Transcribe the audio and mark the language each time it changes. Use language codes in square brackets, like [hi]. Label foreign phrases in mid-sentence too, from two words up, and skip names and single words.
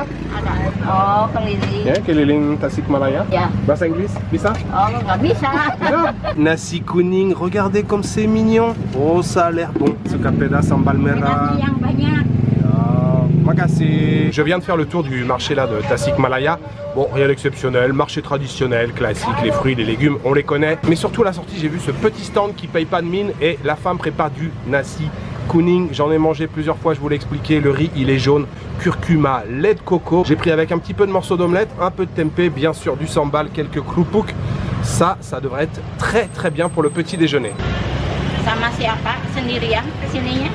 [id] Ada. Oh, keliling. Ya, keliling Tasik Malaya. Ya. Bahasa Inggris bisa? Oh, nggak bisa. Nasi kuning, [fr] regardez comme c'est mignon. Oh, ça a l'air bon. [id] Suka peda sambal merah. Nasi yang banyak. Makasih. [fr] Je viens de faire le tour du marché là de Tasik Malaya. Bon, rien d'exceptionnel, marché traditionnel, classique, les fruits, les légumes, on les connaît. Mais surtout à la sortie, j'ai vu ce petit stand qui paye pas de mine et la femme prépare du [id] nasi kuning. [fr] J'en ai mangé plusieurs fois, je vous l'ai expliqué. Le riz, il est jaune, curcuma, lait de coco. J'ai pris avec un petit peu de morceaux d'omelette, un peu de tempeh, bien sûr du sambal, quelques kroupuk. Ça devrait être très bien pour le petit déjeuner. [id] Sama siapa? Sendirian kesininya?